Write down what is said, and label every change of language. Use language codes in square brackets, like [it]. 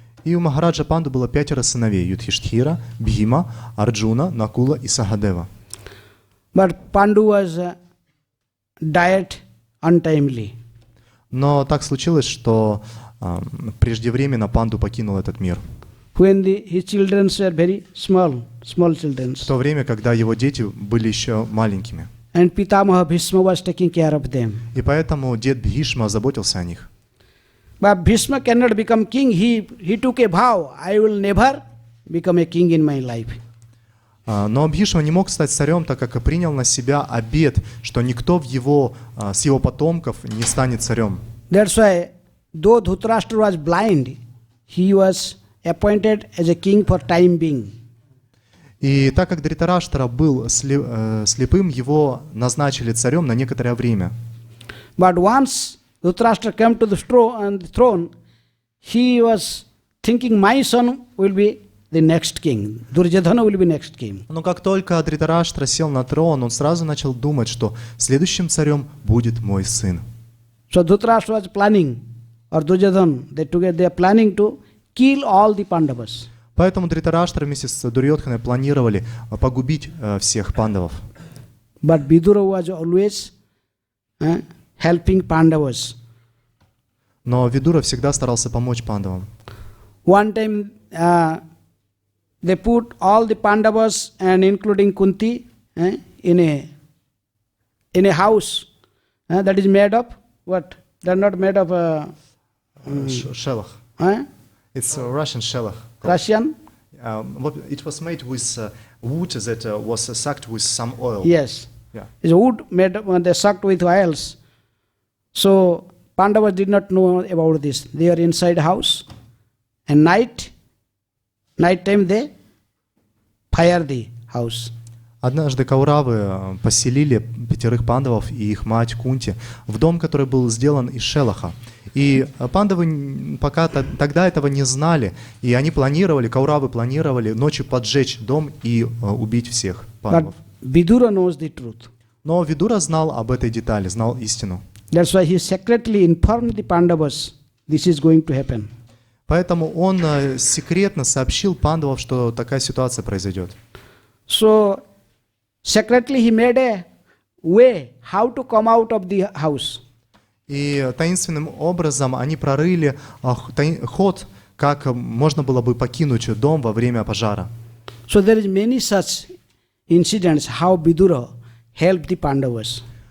[ru] И у Махараджа Панду было 5 сыновей: Юдхиштхира, Бхима, Арджуна, Накула и Сахадева. [en] But Pandu was died untimely. [ru] Но так случилось, что преждевременно Панду покинул этот мир. [en] When his children were very small children. [ru] В то время, когда его дети были еще маленькими. [en] And Pitamaha Bhishma was taking care of them. [ru] И поэтому дед Бхишма заботился о них. [en] But Bhishma cannot become king. He took a vow, I will never become a king in my life. [ru] Но Бхишма не мог стать царем, так как принял на себя обет, что никто с его потомков не станет царем. [en] That's why, though Dhritarashtra was blind, he was appointed as a king for time being. [ru] И так как Дритараштра был слепым, его назначили царем на некоторое время. [en] But once Dhritarashtra came to the throne, he was thinking, my son will be the next king. Duryodhana will be next king. [ru] Но как только Дритараштра сел на трон, он сразу начал думать, что следующим царем будет мой сын. [en] So Dhritarashtra was planning, or Duryodhana, they are planning to kill all the Pandavas. [ru] Поэтому Дритараштра вместе с Дурьодханой планировали погубить всех пандавов. [en] But Vidura was always helping Pandavas. [ru] Но Видура всегда старался помочь пандавам. [en] One time they put all the Pandavas and including Kunti in a house that is made of what? They are not made of Shelach. It's a Russian shelach. Russian? It was made with wood that was sucked with some oil. Yes. Yeah. It's wood made they sucked with oils. So Pandavas did not know about this. They are inside house, and night time they fire the house. [ru] Однажды Кауравы поселили 5 пандавов и их мать Кунти в дом, который был сделан из шелаха. И пандавы пока тогда этого не знали, и они Кауравы планировали ночью поджечь дом и убить всех пандавов. [en] But Vidura knows the truth. [ru] Но Видура знал об этой детали, знал истину. [en] That's why he secretly informed the Pandavas this is going to happen. [ru] Поэтому он секретно сообщил пандавам, что такая ситуация произойдет. [en] So secretly he made a way how to come out of the house. [ru] И таинственным образом они прорыли ход, как можно было бы покинуть дом во время пожара. [en] So there is many such incidents how Vidura helped the Pandavas.